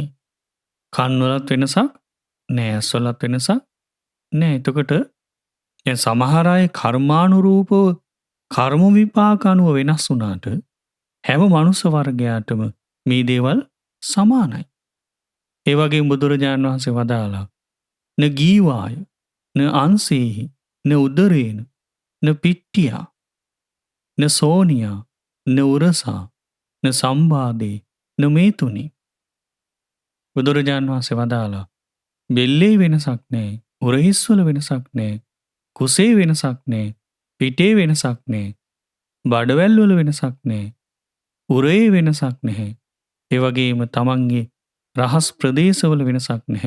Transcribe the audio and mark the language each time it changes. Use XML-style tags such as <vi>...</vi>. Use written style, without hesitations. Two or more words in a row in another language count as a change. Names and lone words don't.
<si>කන්වලත් වෙනසක් නෑ, ඇස්වලත් වෙනසක් නෑ. එතකොට දැන් සමහර අය කර්මානුරූපව කර්ම විපාක අනුව වෙනස් වුණාට හැම මනුස්ස වර්ගයාටම මේ දේවල් සමානයි. ඒ වගේම බුදුරජාණන් වහන්සේ වදාළා</si> <pi>න ගීවාය න අංසේහි න උදරේන න පිට්ටියා න සෝනියා න උරසා න සම්බාධේ න මේතුනි.</pi> <si>බුදුරජාණන් වහන්සේ වදාළා බෙල්ලේ වෙනසක් නෑ, උරහිස්වල වෙනසක් නෑ, කුසේ වෙනසක් නෑ, පිටේ වෙනසක් නෑ, බඩවැල් වල වෙනසක් නෑ, උරේ වෙනසක් නැහැ. ඒ වගේම තමන්ගේ රහස් ප්‍රදේශවල වෙනසක් නැහැ.</si>